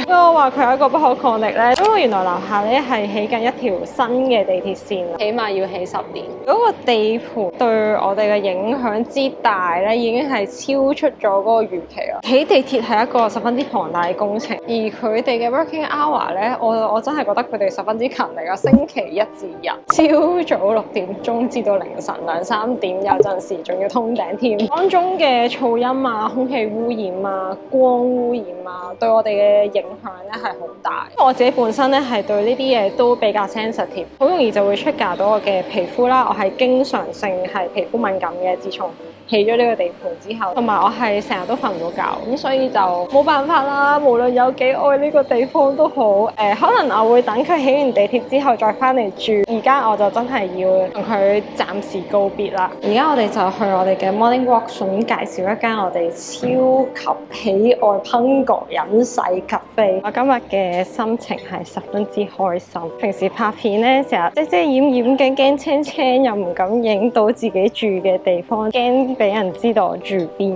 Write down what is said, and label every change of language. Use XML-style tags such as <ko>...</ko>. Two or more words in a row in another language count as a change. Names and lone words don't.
<yue>所以我話佢係一個不可抗力咧，因為原來樓下咧係起緊一條新嘅地鐵線，起碼要起10年。嗰個地盤對我哋嘅影響之大咧，已經係超出咗嗰個預期啦。起地鐵係一個十分之龐大嘅工程，而佢哋嘅</yue> <en>working hour</en> <yue>咧，我真係覺得佢哋十分之勤力啊！星期1至日，朝早6點鐘至到凌晨2、3點，有陣時仲要通頂添。當中嘅噪音啊、空氣污染啊、光污染啊，對我哋嘅影響咧係好大。我自己本身咧係對呢啲嘢都比較 sensitive， 好容易就會出價到我嘅皮膚啦。我係經常性係皮膚敏感嘅，自從起咗呢個地盤之後，同埋我係成日都瞓唔到覺，咁所以就冇辦法啦。無論有幾愛呢個地方都好，可能我會等佢起完地鐵之後再翻嚟住。而家我就真係要同佢暫時告別啦。而家我哋就去我哋嘅</yue> <en>morning walk，</en> <yue>順便介紹一間我哋超級喜愛 Punggol 隱世 cafe。我今日嘅心情係十分之開心。平時拍片咧，成日遮遮掩掩嘅，驚青青又唔敢影到自己住嘅地方，驚俾人知道我住邊。</yue>